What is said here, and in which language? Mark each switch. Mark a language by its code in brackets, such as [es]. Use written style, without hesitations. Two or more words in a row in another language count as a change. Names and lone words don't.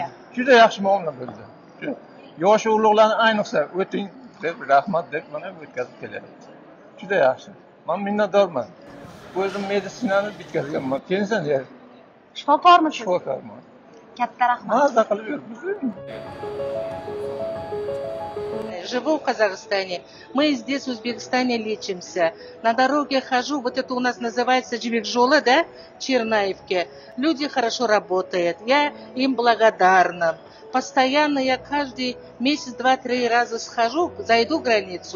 [uz] Juda yaxshi muomala bo'ldi. Yoshi ulug'larni ayniqsa o'ting deb, rahmat deb mana o'tkazib kelyapti. Juda yaxshi. Men minnatdorman. O'zim meditsinani bitkazganman. Pensioner. Shifokormisiz? Shifokorman. Katta rahmat. Mazza qilib yuribmiz. [ru] Живу в Казахстане. Мы здесь, в Узбекистане, лечимся. На дороге хожу, вот это у нас называется Джибекжола, да, Чернаевке. Люди хорошо работают. Я им благодарна. Постоянно я каждый месяц 2-3 раза схожу, зайду в границу.